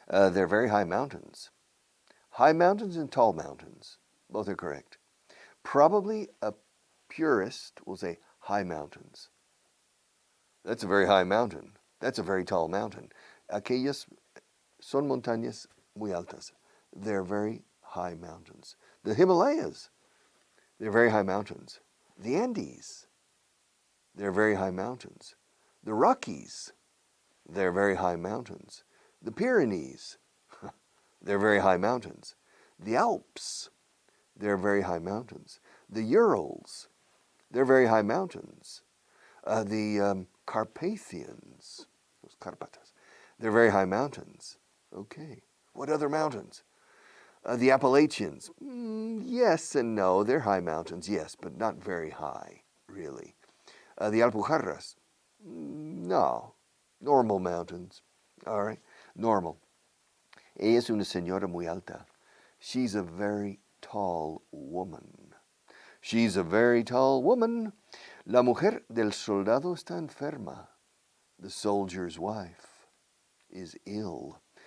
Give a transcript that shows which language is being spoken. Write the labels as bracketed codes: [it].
[en] They're very high mountains. High mountains and tall mountains. Both are correct. Probably a purist will say high mountains. That's a very high mountain. That's a very tall mountain. [es] Aquellas son montañas muy altas. [en] They're very high mountains. The Himalayas, they're very high mountains. The Andes, they're very high mountains. The Rockies, they're very high mountains. The Pyrenees, they're very high mountains. The Alps, they're very high mountains. The Urals, they're very high mountains. The Carpathians, those Carpatas, they're very high mountains. Okay. What other mountains? The Appalachians, yes and no. They're high mountains, yes, but not very high, really. The Alpujarras, no. Normal mountains. All right, normal. [es] Ella es una señora muy alta. [en] She's a very tall woman. She's a very tall woman. [es] La mujer del soldado está enferma. [en] The soldier's wife is ill.